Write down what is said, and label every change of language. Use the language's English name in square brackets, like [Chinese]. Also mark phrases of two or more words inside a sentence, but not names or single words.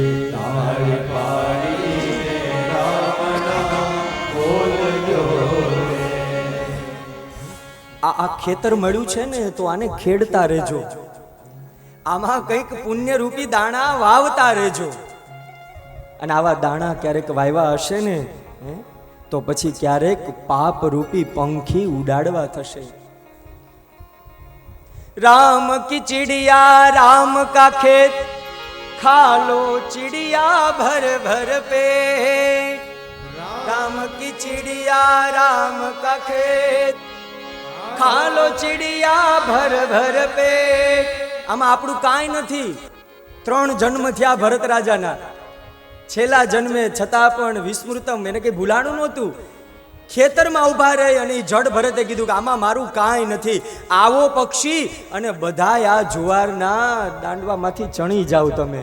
[Gujarati] આ ખેતર મળ્યું છે ને તો આને ખેડતા રહેજો. આમાં કંઈક પુણ્ય રૂપી દાણા વાવતા રહેજો. અને આવા દાણા ક્યારેક વાવ્યા હશે ને તો પછી ક્યારેક પાપ રૂપી પંખી ઉડાડવા થશે. [Hindi] राम की चिड़िया राम का खेत खा लो चिड़िया भर भर पेट. राम की चिड़िया राम का खेत खा लो चिड़िया भर भर पेट. [Gujarati] આમાં આપણું કાંઈ નથી. 3 જન્મ થયા ભરત રાજાના. છેલ્લા જન્મે છતાં પણ વિસ્મૃતમ, એને કઈ ભૂલાણું નહોતું. ખેતરમાં ઊભા રહી અને જડ ભરતે કીધું કે આમાં મારું કાંઈ નથી. આવો પક્ષી અને બધાય આ જુવારના દાંડવામાંથી ચણી જાવ તમે.